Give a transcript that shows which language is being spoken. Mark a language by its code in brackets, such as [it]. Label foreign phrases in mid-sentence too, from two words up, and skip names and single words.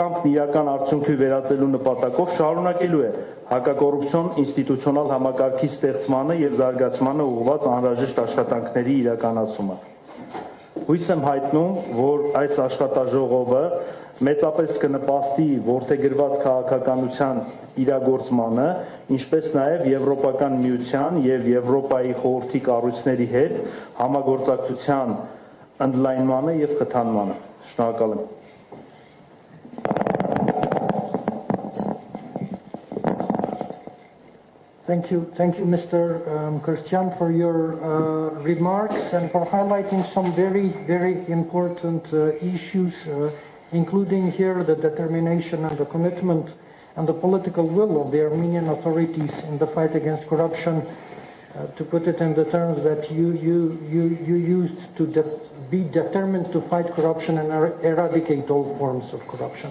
[hy] կամքն իրական արդյունքի վերածելու նպատակով շարունակելու է հակակոռուպցիոն ինստիտուցիոնալ համակարգի ստեղծմանը եւ զարգացմանը ուղղված անհրաժեշտ աշխատանքների իրականացումը։ Հույս եմ հայտնում, որ այս աշխատաժողովը մեծապես կնպաստի որդեգրված քաղաքականության իրագործմանը, ինչպես նաև Եվրոպական միության եւ Եվրոպայի խորհրդի կառույցների հետ համագործակցության ընդլայնմանը եւ խթանմանը։ Շնորհակալ եմ։ [en] Thank you, Mr. Christian, for your remarks and for highlighting some very important issues, including here the determination and the commitment and the political will of the Armenian authorities in the fight against corruption, to put it in the terms that you used, to be determined to fight corruption and eradicate all forms of corruption.